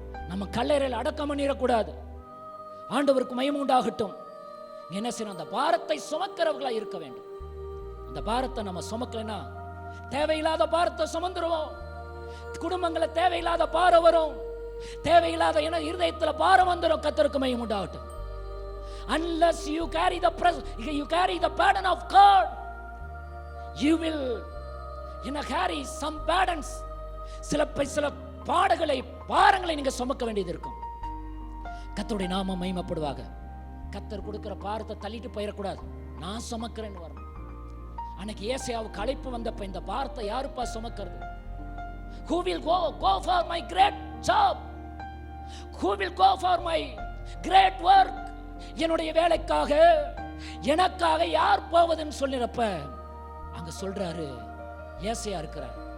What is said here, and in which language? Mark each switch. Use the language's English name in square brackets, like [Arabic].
[Tamil] நம்ம கல்லறையில் அடக்கம் பண்ணிடக்கூடாது. ஆண்டவருக்கு மகிமை உண்டாகட்டும். என்ன செய்யணும்? அந்த பாரத்தை சுமக்கிறவர்களா இருக்க வேண்டும். அந்த பாரத்தை நம்ம சுமக்கலைன்னா தேவையில்லாத பாரத்தை சுமந்துருவோம். குடும்பங்களை தேவையில்லாத பாரம் வரும், தேவையில்லாத இருதயத்தில் பாரம் வந்துடும். கர்த்தருக்கு மகிமை உண்டாகட்டும். [English] unless you carry the burden of God, you will carry some burdens. [Tamil] சில பாரங்களை நீங்க சுமக்க வேண்டியது இருக்கும். கர்த்தருடைய நாமம் மகிமைப்படுவாக. கர்த்தர் கொடுக்கிற பாரத்தை தள்ளிட்டு போயிடக்கூடாது. நான் சுமக்கிறேன்னு வரணும். அன்னைக்கு ஏசாயாவுக்கு அழைப்பு வந்தப்ப இந்த பாரத்தை யாருப்பா சுமக்கிறது? [English] Who will go for my great job? Who will go for my great work? [Tamil] என்னுடைய வேலைக்காக எனக்காக யார் போவதுன்னு சொல்லிறப்ப அங்க சொல்றாரு, ஏசாயா இருக்கிறார்.